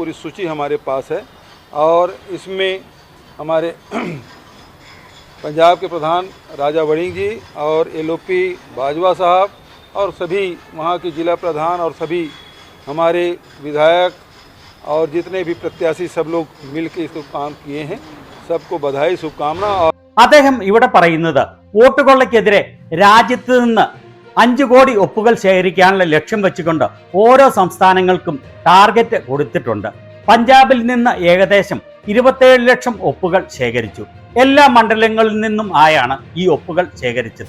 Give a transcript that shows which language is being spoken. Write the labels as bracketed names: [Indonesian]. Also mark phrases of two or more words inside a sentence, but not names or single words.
[Hindi] पूरी सूची हमारे पास है और इसमें हमारे पंजाब के प्रधान राजा वड़िंग जी और एलओपी बाजवा साहब और सभी वहाँ के जिला प्रधान और सभी हमारे विधायक और जितने भी प्रत्याशी सब लोग मिलकर इसको काम किए हैं। सबको बधाई शुभकामना। [Malayalam] അദ്ദേഹം ഇവിടെ പറയുന്നത് വോട്ടുകൊള്ളയ്ക്കെതിരെ രാജ്യത്ത് നിന്ന് 5 കോടി ഒപ്പുകൾ ശേഖരിക്കാനുള്ള ലക്ഷ്യം വെച്ചുകൊണ്ട് ഓരോ സംസ്ഥാനങ്ങൾക്കും ടാർഗറ്റ് കൊടുത്തിട്ടുണ്ട്. പഞ്ചാബിൽ നിന്ന് ഏകദേശം 27 ലക്ഷം ഒപ്പുകൾ ശേഖരിച്ചു. എല്ലാ മണ്ഡലങ്ങളിൽ നിന്നും ആയാണ് ഈ ഒപ്പുകൾ ശേഖരിച്ചത്.